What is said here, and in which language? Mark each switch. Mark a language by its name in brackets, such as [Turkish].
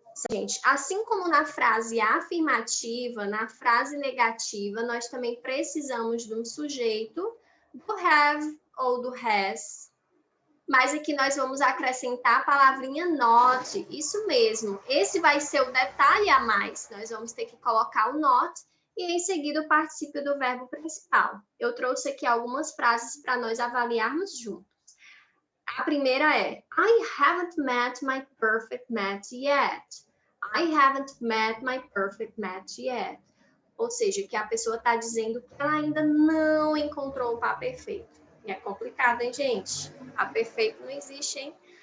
[Portuguese] Gente, assim como na frase afirmativa, na frase negativa, nós também precisamos de um sujeito, do have ou do has, mas aqui nós vamos acrescentar a palavrinha not, isso mesmo. Esse vai ser o detalhe a mais. Nós vamos ter que colocar o not e em seguida o particípio do verbo principal. Eu trouxe aqui algumas frases para nós avaliarmos juntos. A primeira é, [English] I haven't met my perfect match yet. I haven't met my perfect match yet. [Portuguese] Ou seja, que a pessoa está dizendo que ela ainda não encontrou o par perfeito. E é complicado, hein, gente? A perfeito não existe, hein?